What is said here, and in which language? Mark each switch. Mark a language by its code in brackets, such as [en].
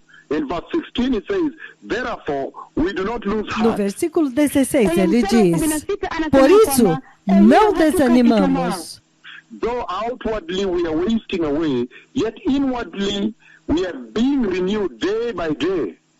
[en] In verse 16 it says, therefore we do not lose [pt] No [en] heart. [pt] versículo 16 ele diz, por isso não desanimamos. [en] Though outwardly we are wasting away, yet inwardly we are being renewed day by day.